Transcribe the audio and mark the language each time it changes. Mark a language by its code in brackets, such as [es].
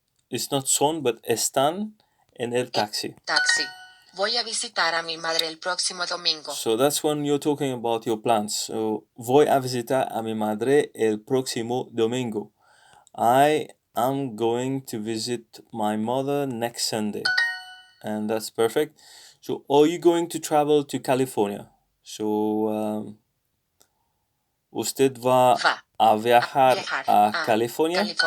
[en] It's not [es] son, but están en el taxi. Voy a visitar a mi madre el próximo domingo. [en] So that's when you're talking about your plans. [es] So voy a visitar a mi madre el próximo domingo. [en] I am going to visit my mother next Sunday. And that's perfect. So are you going to travel to California? [es] So usted va a viajar a California.